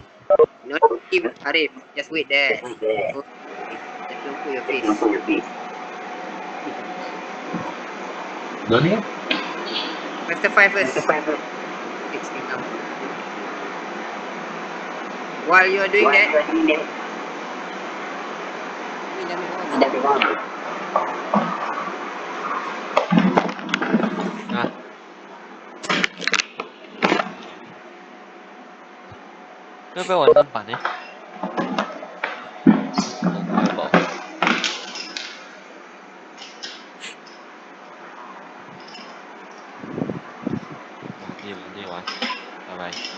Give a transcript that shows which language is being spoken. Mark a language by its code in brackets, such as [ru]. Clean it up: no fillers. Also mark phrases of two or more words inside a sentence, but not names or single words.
[en] not keep Arif, just wait there. Just don't put your face. No need? Semester 5 first. 16 number. While you are doing that, [ms] Umi dah ambil gambar. Ah. [zh] 要不要完整版呢？哦，不要吧。玩，拜拜。